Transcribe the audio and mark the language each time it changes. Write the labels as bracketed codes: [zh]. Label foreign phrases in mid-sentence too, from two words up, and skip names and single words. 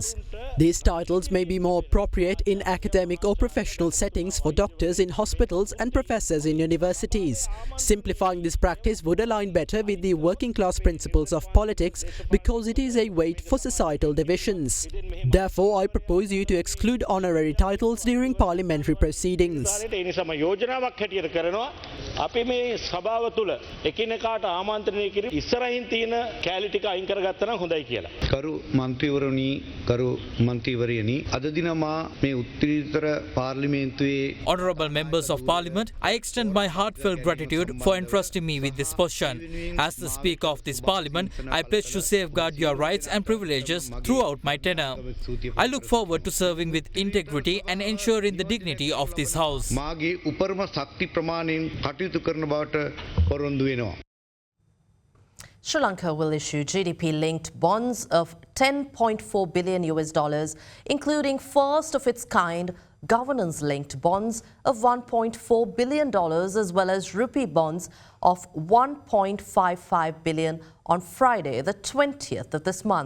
[en] These titles may be more appropriate in academic or professional settings for doctors in hospitals and professors in universities. Simplifying this practice would align better with the working class principles of politics because it is a weight for societal divisions. Therefore, I propose you to exclude honorary titles during parliamentary proceedings. [si] අපි මේ සභාව තුළ එකිනෙකාට ආමන්ත්‍රණය කිරීම ඉස්සරහින් තියෙන කැලි ටික අයින් කරගත්තා නම් හොඳයි කියලා. කරු මන්ත්‍රීවරුනි කරු මන්ත්‍රීවරියනි අද දින මා මේ උත්තරීතර පාර්ලිමේන්තුවේ [en] Honourable members of Parliament, I extend my heartfelt gratitude for entrusting me with this position. As the Speaker of this Parliament, I pledge to safeguard your rights and privileges throughout my tenure. I look forward to serving with integrity and ensuring the dignity of this House. [si] මාගේ උපරිම ශක්ති ප්‍රමාණයෙන් කටයුතු කරන බවට පොරොන්දු වෙනවා. [en] Sri Lanka will issue GDP-linked bonds of $10.4 billion US dollars, including first of its kind governance-linked bonds of $1.4 billion as well as rupee bonds of $1.55 billion on Friday, the 20th of this month.